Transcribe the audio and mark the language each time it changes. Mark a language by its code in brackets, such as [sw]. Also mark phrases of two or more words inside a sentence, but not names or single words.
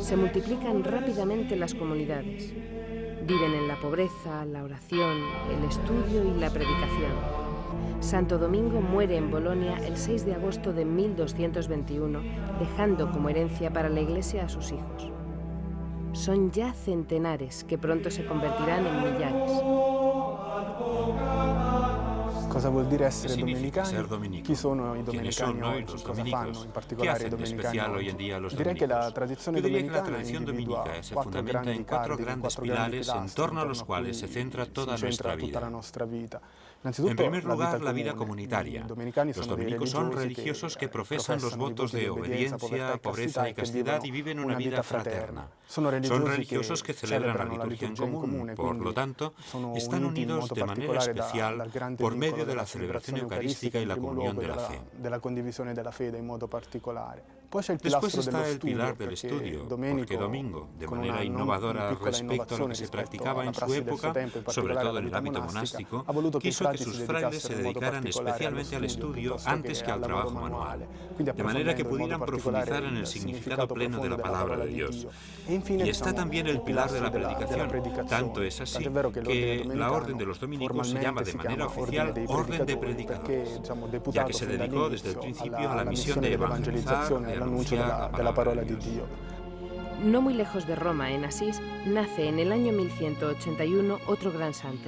[es] Se multiplican rápidamente las comunidades. Viven en la pobreza, la oración, el estudio y la predicación. Santo Domingo muere en Bolonia el 6 de agosto de 1221, dejando como herencia para la Iglesia a sus hijos. Son ya centenares que pronto se convertirán en millares. [it] Cosa vuol dire essere [es] significa [it] domenicani? [es] ser dominico? [it] Chi sono i [es] ¿Quiénes [it] domenicani [es] son hoy [it] oggi? [es] los [it] Cosa [es] dominicos? [it] fanno in [es] ¿Qué [it] particolare i [es] hacen de [it] domenicani [es] especial hoy [it] oggi? [es] en día los [it] Direi che la [es] dominicos? [it] tradizione [es] Yo diría que la [it] domenicana [es] tradición [it] individua [es] dominica se [it] quattro [es] fundamenta [it] grandi [es] en cuatro [it] cardini, [es] grandes [it] quattro grandi [es] pilares en [it] pilastri [es] torno a [it] intorno [es] los cuales [it] cui [es] se centra toda [it] si centra tutta la [es] nuestra [it] nostra vita. [es] En [it] Innanzitutto [es] primer lugar, la vida [it] comune. [es] comunitaria. [it] I domenicani [es] Los [it] sono dei [es] dominicos son [it] religiosi [es] religiosos que [it] che [es] profesan los votos de obediencia, pobreza y castidad y viven una vida fraterna. [it] Sono [es] Son religiosos que celebran la liturgia en común, por lo tanto, están unidos de manera especial por medio de la celebración eucarística y la comunión de la fe. [it] Della condivisione della fede in modo particolare. Poi c'è il [es] Después [it] pilastro [es] está [it] dello [es] el pilar [it] studio, [es] del [it] perché [es] estudio, [it] Domenico, [es] porque Domingo, de [it] con [es] manera [it] una [es] innovadora [it] piccola [es] respecto a lo [it] innovazione [es] que se [it] rispetto [es] practicaba [it] alla [es] en su [it] prassi del suo [es] época, [it] tempo, in [es] sobre [it] particolare [es] todo en [it] alla [es] el [it] vita [es] ámbito [it] monastica, [es] monástico, [it] ha voluto che i [es] quiso que [it] frati [es] sus [it] si [es] frailes se [it] dedicassero in modo [es] dedicaran [it] particolare [es] especialmente al [it] allo [es] estudio [it] piuttosto [es] antes que al [it] lavoro [es] trabajo manual, [it] quindi [es] de manera que [it] approfondendo in modo [es] pudieran [it] particolare [es] profundizar en el [it] il [es] significado pleno de [it] profondo [es] la [it] della [es] palabra [it] parola [es] de [it] di [es] Dios. [it] Dio. E infine, [es] Y está también el pilar de la [it] della [es] predicación, tanto es así que la orden de los dominicos se llama de manera oficial Orden de Predicadores, ya que se dedicó desde el principio a la misión de evangelizar, de anunciar la palabra de Dios. No muy lejos de Roma, en Asís, nace en el año 1181 otro gran santo.